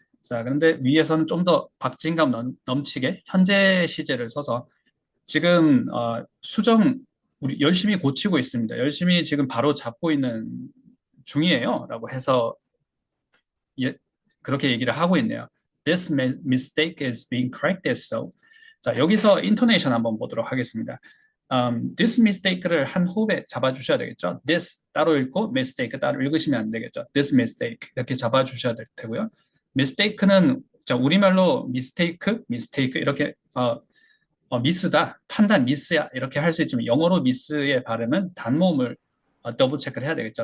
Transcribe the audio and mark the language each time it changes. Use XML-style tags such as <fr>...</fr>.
<ko>자, 그런데 위에서는 좀 더 박진감 넘치게 현재 시제를 써서 지금 수정 우리 열심히 고치고 있습니다. 열심히 지금 바로 잡고 있는 중이에요. 라고 해서 그렇게 얘기를 하고 있네요.</ko> <en>This mistake is being corrected, so.</en> <ko>자, 여기서 intonation 한번 보도록 하겠습니다. this mistake를 한 호흡에 잡아주셔야 되겠죠. this 따로 읽고 mistake 따로 읽으시면 안 되겠죠. this mistake 이렇게 잡아주셔야 될 테고요. mistake는 자, 우리말로 mistake 이렇게 미스다, 판단 미스야 이렇게 할 수 있지만 영어로 미스의 발음은 단모음을 더블 체크를 해야 되겠죠.</ko>